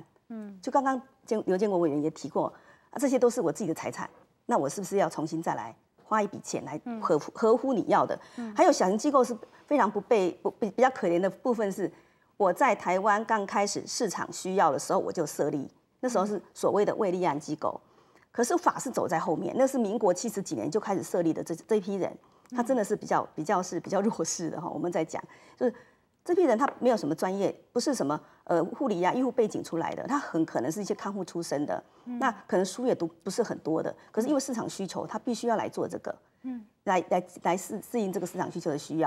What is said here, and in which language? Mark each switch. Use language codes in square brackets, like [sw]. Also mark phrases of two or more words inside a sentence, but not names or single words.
[zh] 就剛剛劉建國委員也提過，這些都是我自己的財產，那我是不是要重新再來？花一筆錢來合乎你要的，還有小型機構是非常比較可憐的部分是，我在台灣剛開始市場需要的時候我就設立，那時候是所謂的未立案機構，可是法是走在後面，那是民國70幾年就開始設立的這一批人，他真的是比較弱勢的哈。我們在講就是这批人他没有什么专业，不是什么护理啊、医护背景出来的，他很可能是一些看护出身的，那可能书也读不是很多的，可是因为市场需求，他必须要来做这个，来适应这个市场需求的需要。